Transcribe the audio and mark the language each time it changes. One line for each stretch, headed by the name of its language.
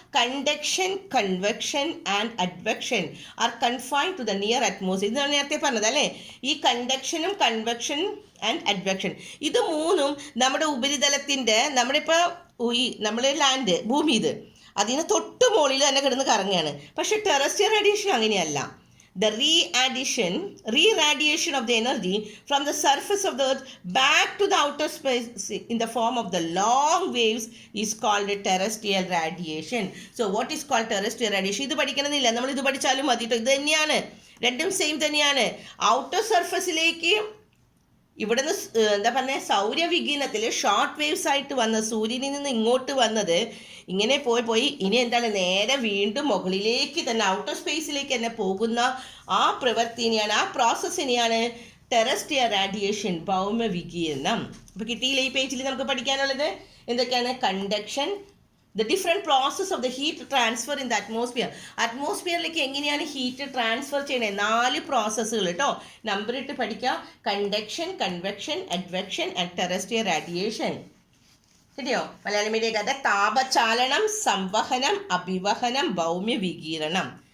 English: Conduction, convection and advection are confined to the near atmosphere.
Malayalam: ഇതാണ് നേരത്തെ പറഞ്ഞത് അല്ലേ? ഈ കണ്ടക്ഷനും കൺവെക്ഷൻ ആൻഡ് അഡ്വെക്ഷൻ ഇത് മൂന്നും നമ്മുടെ ഉപരിതലത്തിൻ്റെ, നമ്മുടെ ലാൻഡ്, ഭൂമി, അതിന് തൊട്ട് മുകളിൽ തന്നെ കിടന്ന് കറങ്ങുകയാണ്. പക്ഷെ ടെറസ്ട്രിയൽ റേഡിയേഷൻ അങ്ങനെയല്ല.
English: The re-radiation of the energy from the surface of the earth back to the outer space in the form of the long waves is called terrestrial radiation. So what is called terrestrial radiation?
Malayalam: ഇത് പഠിക്കണമെന്നില്ല, നമ്മൾ ഇത് പഠിച്ചാലും മതി കേട്ടോ. ഇത് തന്നെയാണ്, രണ്ടും same തന്നെയാണ്. ഔട്ടർ സർഫസിലേക്ക് ഇവിടുന്ന് എന്താ പറയുക, സൗരവികിരണത്തിൽ ഷോർട്ട് വേവ്സ് ആയിട്ട് വന്ന സൂര്യനിൽ നിന്ന് ഇങ്ങോട്ട് വന്നത് ഇങ്ങനെ പോയി ഇനി എന്താണ് നേരെ വീണ്ടും മുകളിലേക്ക് തന്നെ ഔട്ടർ സ്പേസിലേക്ക് തന്നെ പോകുന്ന ആ പ്രവൃത്തിനെയാണ്, ആ പ്രോസസ്സിനെയാണ് ടെറസ്ട്രിയൽ റേഡിയേഷൻ, ഭൗമവികിരണം. അപ്പോൾ കിട്ടിയില്ല? ഈ പേജിൽ നമുക്ക് പഠിക്കാനുള്ളത് എന്തൊക്കെയാണ്?
English: Conduction, the different process of the heat transfer in the atmosphere.
Malayalam: അറ്റ്മോസ്ഫിയറിലേക്ക് എങ്ങനെയാണ് ഹീറ്റ് ട്രാൻസ്ഫർ ചെയ്യണത്? 4 പ്രോസസ്സുകൾ കേട്ടോ. നമ്പർ ഇട്ട് പഠിക്കുക. Conduction, convection, advection and terrestrial radiation. കിട്ടിയോ? മലയാളം മീഡിയം കഥ. താപചാലനം, സംവഹനം, അഭിവഹനം, ഭൗമ്യ വികിരണം.